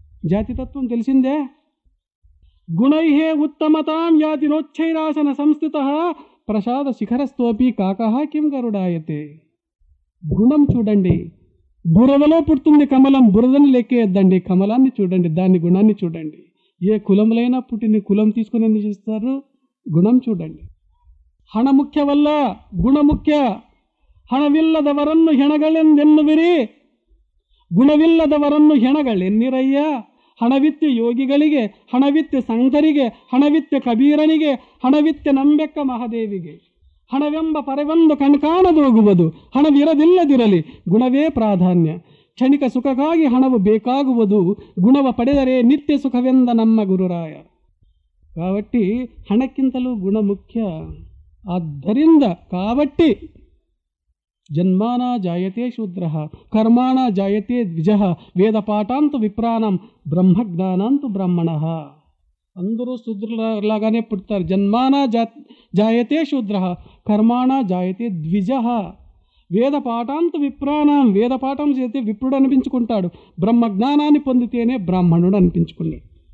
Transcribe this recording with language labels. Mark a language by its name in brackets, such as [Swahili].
[Telugu] జాతితత్వం తెలిసిందే. [Sanskrit] గుణైహే ఉత్తమతాం యాతినోచ్చైరాసన సంస్థిత ప్రసాద శిఖరస్తోపి కాకః కిం గరుడాయతే. [Telugu] గుణం చూడండి, బురదలో పుడుతుంది కమలం, బురదని లెక్కేద్దండి, కమలాన్ని చూడండి, దాని గుణాన్ని చూడండి. ఏ కులములైనా పుట్టిన కులం తీసుకుని ఎన్ని చేస్తారు, గుణం చూడండి. [Kannada] ಹಣ ಮುಖ್ಯವಲ್ಲ, ಗುಣ ಮುಖ್ಯ. ಹಣವಿಲ್ಲದವರನ್ನು ಹೆಣಗಳೆಂದೆನ್ನುವಿರಿ, ಗುಣವಿಲ್ಲದವರನ್ನು ಹೆಣಗಳೆನ್ನಿರಯ್ಯ. ಹಣವಿತ್ಯ ಯೋಗಿಗಳಿಗೆ, ಹಣವಿತ್ಯ ಸಂತರಿಗೆ, ಹಣವಿತ್ಯ ಕಬೀರನಿಗೆ, ಹಣವಿತ್ಯ ನಂಬೆಕ್ಕ ಮಹಾದೇವಿಗೆ. ಹಣವೆಂಬ ಪರವೊಂದು ಕಣ್ಕಾಣದೋಗುವುದು, ಹಣವಿರದಿಲ್ಲದಿರಲಿ ಗುಣವೇ ಪ್ರಾಧಾನ್ಯ. ಕ್ಷಣಿಕ ಸುಖಕ್ಕಾಗಿ ಹಣವು ಬೇಕಾಗುವುದು, ಗುಣವ ಪಡೆದರೆ ನಿತ್ಯ ಸುಖವೆಂದ ನಮ್ಮ ಗುರುರಾಯ. కాబట్టి ಹಣಕ್ಕಿಂತಲೂ ಗುಣ ಮುಖ್ಯ. [Sanskrit] ಆದ್ದರಿಂದ కాబట్టి జన్మానా జాయతే శూద్రః, కర్మాణా జాయతే ద్విజః, వేదపాఠాంతు విప్రాణం, బ్రహ్మజ్ఞానాంతు బ్రాహ్మణః. [Telugu] అందరూ శూద్రులాగానే పుడతారు. [Sanskrit] జన్మానా జాయతే శూద్రః, కర్మాణా జాయతే ద్విజః, వేదపాఠాంతు విప్రాణం, [Telugu] వేదపాఠం చేస్తే విప్రుడు అనిపించుకుంటాడు, బ్రహ్మజ్ఞానాన్ని పొందితేనే బ్రాహ్మణుడు అనిపించుకున్నాడు.